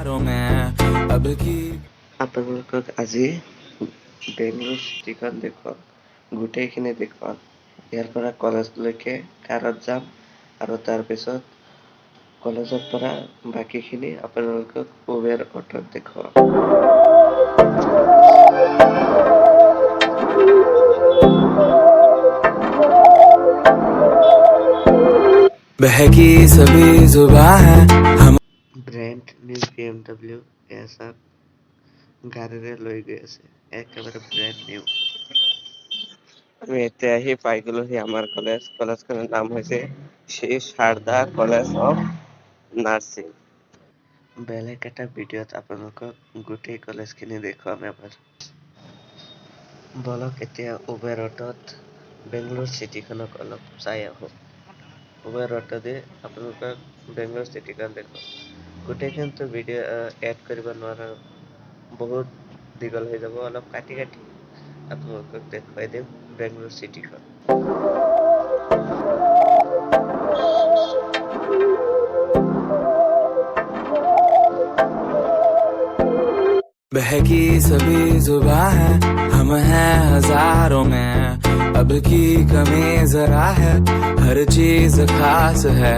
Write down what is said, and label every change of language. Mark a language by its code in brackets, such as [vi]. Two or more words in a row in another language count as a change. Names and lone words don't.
[as] আপোনালোকক আজি বেংগলোৰ চিটিখন দেখুৱাম, গোটেইখিনি দেখুৱাম। ইয়াৰ পৰা কলেজলৈকে কাৰত যাম আৰু তাৰপিছত কলেজৰ পৰা বাকীখিনি আপোনালোকক উবেৰ অটোত দেখুৱাম। [hi] बहकी सभी जुबां है हम [en] brand new [as] BMW এছাক গাড়ীৰে লৈ গৈ আছে, একেবাৰে [en] brand new. [as] আমি এতিয়া আহি পাই গ'লোহি আমাৰ কলেজখনৰ নাম হৈছে শ্ৰী শাৰদা কলেজ অফ নাৰ্ছিং। বেলেগ এটা ভিডিঅ'ত আপোনালোকক গোটেই কলেজখিনি দেখুৱাম এবাৰ। বলক এতিয়া উবেৰ অটোত বেংগলোৰ চিটিখনক অলপ চাই আহোঁ। উবেৰ অটো দি আপোনালোকক বেংগলোৰ চিটিখন দেখুৱাম। গোটেইখিনিতো [en] video add [as] কৰিব নোৱাৰোঁ, বহুত দীঘল হৈ যাব। অলপ কাটি আপোনালোকক দেখুৱাই দিম বেংগলোৰ চিটিখন। [hi] बहकी सभी जुबां है हम हैं हजारों में, अब की कमी जरा है, हर चीज खास है।